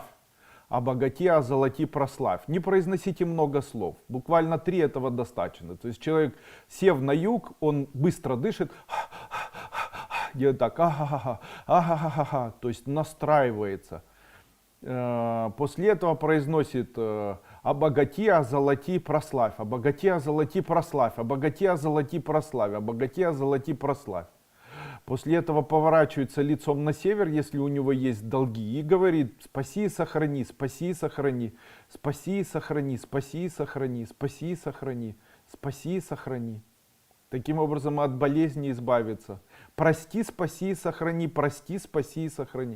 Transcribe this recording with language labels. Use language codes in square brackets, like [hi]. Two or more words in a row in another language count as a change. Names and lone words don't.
[ru] «Обогати, озолоти, прославь». Не произносите много слов. Буквально 3 этого достаточно. То есть человек, сев на юг, он быстро дышит. Делает так. То есть настраивается. После этого произносит «обогати, озолоти, прославь, обогати, озолоти, прославь, обогати, озолоти, прославь, обогати, озолоти, прославь». После этого поворачивается лицом на север, если у него есть долги, и говорит «спаси и сохрани, спаси и сохрани, спаси и сохрани, спаси и сохрани, спаси и сохрани, спаси и сохрани». Таким образом от болезни избавиться. Прости, спаси и сохрани, прости, спаси и сохрани.